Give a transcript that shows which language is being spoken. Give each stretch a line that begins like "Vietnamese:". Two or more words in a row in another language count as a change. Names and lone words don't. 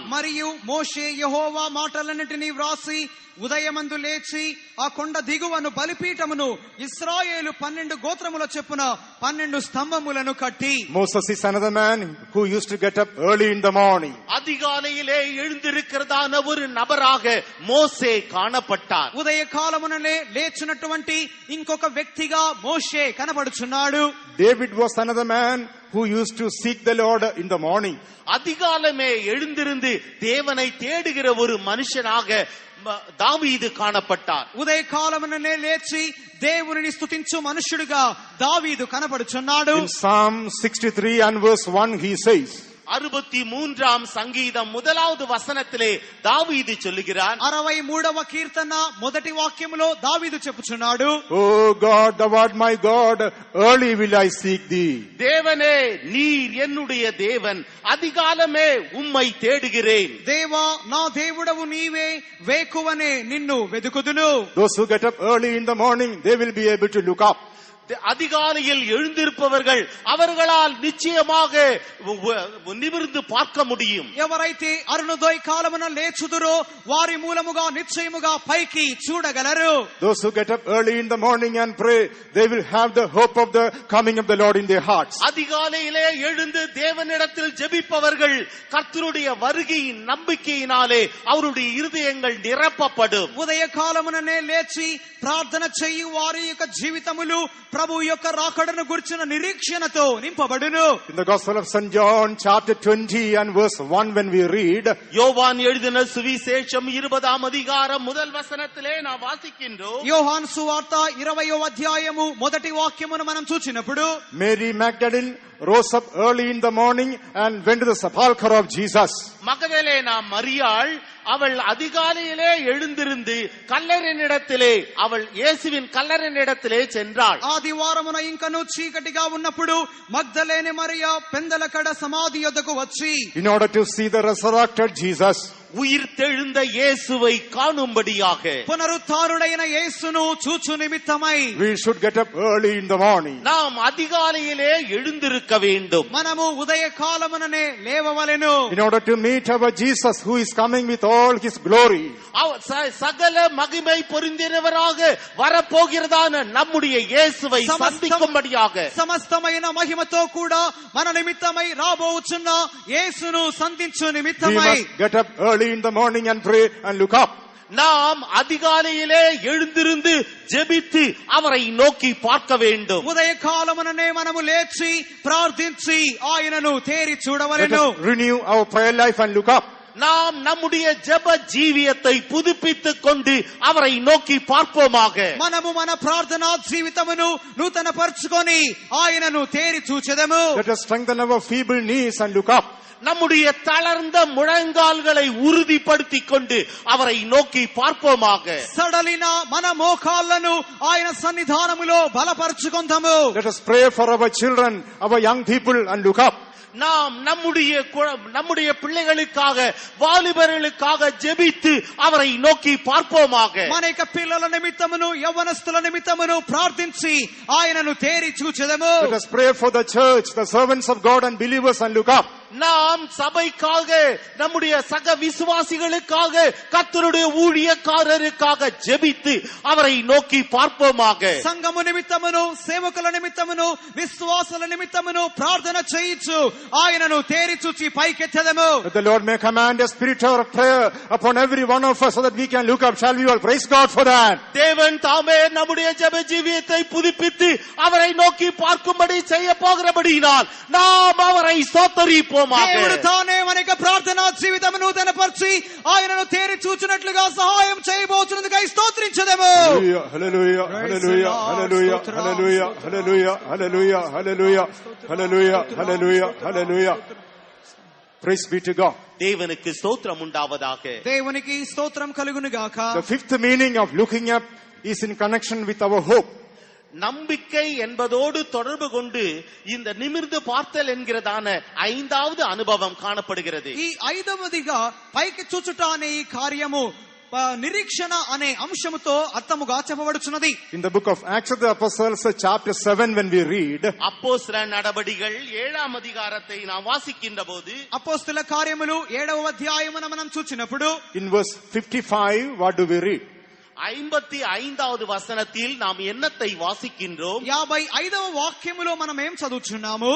Telugu: మరియు మోషే యెహోవా మాటలన్నిటిని వ్రాసి ఉదయమందు లేచి ఆ కొండ దిగువను బలిపీఠమును ఇశ్రాయేలు 12 గోత్రముల చెప్పున 12 స్తంభములను కట్టి.
English: Moses is another man who used to get up early in the morning.
Tamil: அதிகாலையிலே எழுந்திருக்கிறதான ஒரு நபராக மோசே காணப்பட்டார்.
Telugu: ఉదయ కాలముననే లేచినటువంటి ఇంకొక వ్యక్తిగా మోషే కనబడుచున్నాడు.
English: David was another man who used to seek the Lord in the morning.
Tamil: அதிகாலமே எழுந்திருந்து தேவனை தேடுகிற ஒரு மனுஷனாக தாவீது காணப்பட்டார்.
Telugu: ఉదయ కాలముననే లేచి దేవునిని స్తుతించు మనుషుడిగా దావీదు కనబడుచున్నాడు.
English: In Psalm 63 and verse 1 he says.
Tamil: 63ஆம் சங்கீதம் 1வது வசனத்திலே தாவீது சொல்லுகிறார்.
Telugu: 63వ కీర్తన మొదటి వాక్యములో దావీదు చెప్పుచున్నాడు.
English: Oh God, thou art my God, early will I seek thee.
Tamil: தேவனே நீர் என்னுடைய தேவன், அதிகாலமே உம்மை தேடுகிறேன்.
Telugu: దేవా నా దేవుడవు నీవే, వేకువనే నిన్ను వెదుకుదును.
English: Those who get up early in the morning, they will be able to look up.
Tamil: அதிகாலையில் எழுந்திருப்பவர்கள் அவர்களால் நிச்சயமாக நிமிர்ந்து பார்க்க முடியும்.
Telugu: ఎవరైతే అరుణోదయ కాలమున లేచుదురో వారి మూలముగా నిశ్చయముగా పైకి చూడగలరు.
English: Those who get up early in the morning and pray, they will have the hope of the coming of the Lord in their hearts.
Tamil: அதிகாலையிலே எழுந்து தேவனிடத்தில் ஜெபிப்பவர்கள் கர்த்தருடைய வருகையின் நம்பிக்கையினாலே அவருடைய இருதயங்கள் நிரப்பப்படும்.
Telugu: ఉదయ కాలముననే లేచి ప్రార్థన చేయు వారి యొక్క జీవితములు ప్రభు యొక్క రాకడను గురించిన నిరీక్షణతో నింపబడును.
English: In the Gospel of St. John chapter 20 and verse 1 when we read,
Tamil: யோவான் எழுதின சுவிசேஷம் 20ஆம் அதிகாரம் முதல் வசனத்திலே நாம் வாசிக்கின்றோம்.
Telugu: యోహాను సువార్త 20వ అధ్యాయము మొదటి వాక్యమును మనం చూచినప్పుడు,
English: Mary Magdalene rose up early in the morning and went to the sepulchre of Jesus.
Tamil: மகதலேனா மரியாள் அவள் அதிகாலையிலே எழுந்திருந்து கல்லறையினிடத்திலே அவள் இயேசுவின் கல்லறையினிடத்திலே சென்றாள்.
Telugu: ఆదివారమున ఇంకను చీకటిగా ఉన్నప్పుడు మగ్దలేనే మరియా పెందలకడ సమాధి యొద్దకు వచ్చి,
English: In order to see the resurrected Jesus.
Tamil: உயிர் தெழுந்த இயேசுவை காணும்படியாக
Telugu: పునరుత్థానుడైన యేసును చూచు నిమిత్తమై
English: We should get up early in the morning.
Tamil: நாம் அதிகாலையிலே எழுந்திருக்க வேண்டும்.
Telugu: మనము ఉదయ కాలముననే లేవవలెను.
English: In order to meet our Jesus who is coming with all his glory.
Tamil: சகல மகிமை பொருந்தினவராக வரப்போகிறதான நம்முடைய இயேசுவை சந்திக்கும்படியாக
Telugu: సమస్తమైన మహిమతో కూడా మన నిమిత్తమై రాబోచున్న యేసును సంధించు
English: We
Telugu: నిమిత్తమై
English: must get up early in the morning and pray and look up.
Tamil: நாம் அதிகாலையிலே எழுந்திருந்து ஜெபித்து அவரை நோக்கி பார்க்க வேண்டும்.
Telugu: ఉదయ కాలముననే మనము లేచి ప్రార్థించి ఆయనను తేరి
English: Let
Telugu: చూడవలెను.
English: us renew our prayer life and look up.
Tamil: நாம் நம்முடைய ஜெப ஜீவியத்தை புதுப்பித்துக் கொண்டு அவரை நோக்கி பார்ப்போமாக.
Telugu: మనము మన ప్రార్థనా జీవితమును నూతన పరుచుకొని ఆయనను తేరి చూచెదము.
English: Let us strengthen our feeble knees and look up.
Tamil: நம்முடைய தளர்ந்த முழங்கால்களை உறுதிப்படுத்திக் கொண்டு அவரை நோக்கி பார்ப்போமாக.
Telugu: సడలిన మన మోకాళ్లను ఆయన సన్నిధానములో బలపరచుకొందాము.
English: Let us pray for our children, our young people and look up.
Tamil: நாம் நம்முடைய பிள்ளைகளுக்காக வாலிபர்களுக்காக ஜெபித்து அவரை நோக்கி பார்ப்போமாக.
Telugu: మన యొక్క పిల్లల నిమిత్తమును యవ్వనస్తుల నిమిత్తమును ప్రార్థించి ఆయనను తేరి చూచెదము.
English: Let us pray for the church, the servants of God and believers, and look up.
Tamil: நாம் சபைக்காக, நம்முடைய சக விசுவாசிகளுக்காக, கர்த்தருடைய ஊழியக்காரருக்காக ஜெபித்து அவரை நோக்கி பார்ப்போமாக.
Telugu: సంఘము నిమిత్తమును సేవకుల నిమిత్తమును విశ్వాసుల నిమిత్తమును ప్రార్థన చేయించు ఆయనను తేరి చూచి పైకెత్తెదము.
English: That the Lord may command a spirit of prayer upon every one of us so that we can look up. Shall we all praise God for that?
Tamil: தேவன் தாமே நம்முடைய ஜெப ஜீவியத்தை புதுப்பித்து அவரை நோக்கி பார்க்கும்படி செய்ய போகிறபடியினால் நாம் அவரை ஸ்தோத்திரிப்போமாக.
Telugu: దేవుడు తానే మన యొక్క ప్రార్థనా జీవితమును నూతనపరిచి ఆయనను తేరి చూచినట్లుగా సహాయం చేయబోతున్నందుకై స్తోత్రించెదము.
English: Hallelujah, hallelujah, hallelujah, hallelujah, hallelujah, hallelujah, hallelujah, hallelujah, hallelujah, hallelujah. Praise be to God.
Tamil: தேவனுக்கு ஸ்தோத்திரம் உண்டாவதாக.
Telugu: దేవునికి స్తోత్రం కలుగును గాక.
English: The fifth meaning of looking up is in connection with our hope.
Tamil: நம்பிக்கை என்பதோடு தொடர்பு கொண்டு இந்த நிமிர்ந்து பார்த்தல் என்கிறதான ஐந்தாவது அனுபவம் காணப்படுகிறது.
Telugu: ఈ ఐదవదిగా పైకి చూచుట అనే ఈ కార్యము నిరీక్షణ అనే అంశముతో అర్థముగా చెప్పబడుచున్నది.
English: In the book of Acts of the Apostles, chapter 7, when we read,
Tamil: அப்போஸ்தல நடபடிகள் 7ஆம் அதிகாரத்தை நாம் வாசிக்கின்ற போது,
Telugu: అపోస్తల కార్యములు 7వ అధ్యాయమున మనం చూచినప్పుడు,
English: in verse 55, what do we read?
Tamil: 55வது వచనத்தில் நாம் என்னத்தை వాసిக்கின்றோம்?
Telugu: 55వ వాక్యములో మనం ఏం చదువుచున్నాము?